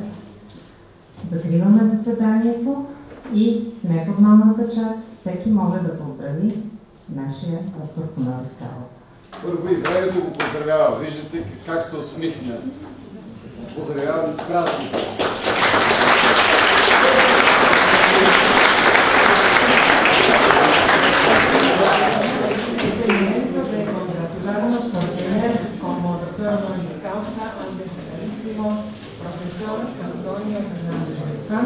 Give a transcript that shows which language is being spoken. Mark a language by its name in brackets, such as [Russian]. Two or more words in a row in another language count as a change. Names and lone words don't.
[Bulgarian] Закриваме заседанието и в неформалната част всеки може да поздрави нашия доктор [Latin] honoris causa. [Bulgarian] Първо и времето го поздравява. Виждате как се усмихна. Поздравявам с празника. [Spanish] Por tener como doctor [Latin] honoris causa [Spanish] al excelentísimo profesor Antonio Fernández Beltrán.